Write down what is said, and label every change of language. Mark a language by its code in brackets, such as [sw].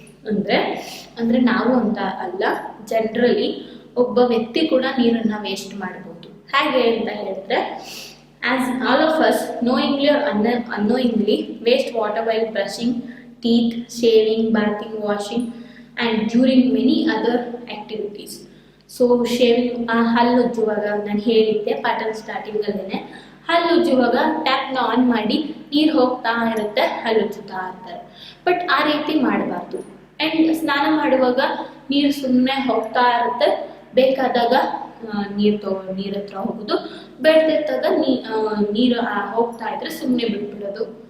[kn] ಅಂದರೆ ನಾವು ಅಂತ ಅಲ್ಲ, ಜನರಲಿ ಒಬ್ಬ ವ್ಯಕ್ತಿ ಕೂಡ ನೀರನ್ನು ವೇಸ್ಟ್ ಮಾಡಬಹುದು. ಹೇಗೆ ಅಂತ ಹೇಳಿದ್ರೆ, [en] As all of us knowingly or unknowingly waste water while brushing teeth, shaving, bathing, washing and during many other activities. [kn] So shaving, ಹಲ್ಲು ಉಜ್ಜುವಾಗ ನಾನು ಹೇಳಿದ್ದೆ ಪಾಠದ ಸ್ಟಾರ್ಟಿಂಗಲ್ಲೇ, ಹಲ್ಲು ಉಜ್ಜುವಾಗ ಟ್ಯಾಪ್ನ ಆನ್ ಮಾಡಿ ನೀರು ಹೋಗ್ತಾ ಇರುತ್ತೆ, ಹಲ್ಲು ಉಜ್ಜುತ್ತಾ ಇರ್ತಾರೆ. ಬಟ್ ಆ ರೀತಿ ಮಾಡಬಾರ್ದು. ಆ್ಯಂಡ್ ಸ್ನಾನ ಮಾಡುವಾಗ ನೀರು ಸುಮ್ಮನೆ ಹೋಗ್ತಾ ಇರುತ್ತೆ, ಬೇಕಾದಾಗ ನೀರು ಹತ್ರ ಹೋಗೋದು, ಬೇಡದಿದ್ದಾಗ ನೀರು ಹೋಗ್ತಾ ಇದ್ರೆ ಸುಮ್ಮನೆ ಬಿಟ್ಬಿಡೋದು.